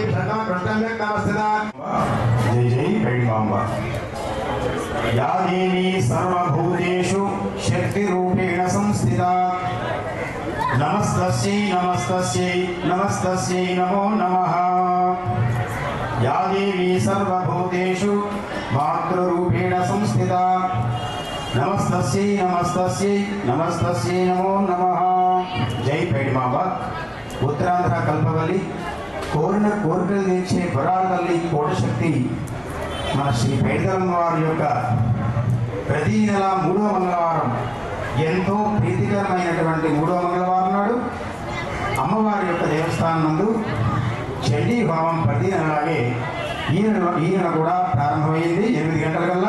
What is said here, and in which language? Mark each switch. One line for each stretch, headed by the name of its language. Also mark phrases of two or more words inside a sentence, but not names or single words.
Sanskrit: शतं पृष्ठं व्यक्तमस्थिता जय जय भैरवाम्बा या देवी सर्वभूतेषु शक्तिरूपेण संस्थिता नमस्तस्यै नमस्तस्यै नमस्तस्यै नमो नमः या देवी सर्वभूतेषु मातृरूपेण संस्थिता नमस्तस्यै नमस्तस्यै नमस्तस्यै नमो नमः जय भैरवाम्बा उत्तरांध्र कल्पवल्ली కోరిన కోరికలు తీర్చే వరాల తల్లి కోటశక్తి మన శ్రీ పైడితల్లమ్మ వారి యొక్క ప్రతి నెల 3వ మంగళవారం ఎంతో ప్రీతికరమైనటువంటి 3వ మంగళవారం నాడు అమ్మవారి యొక్క దేవస్థానం నందు చండీ హోమం ప్రతి నెలలాగే ఈయన కూడా ప్రారంభమైంది 8 గంటలకల్లా.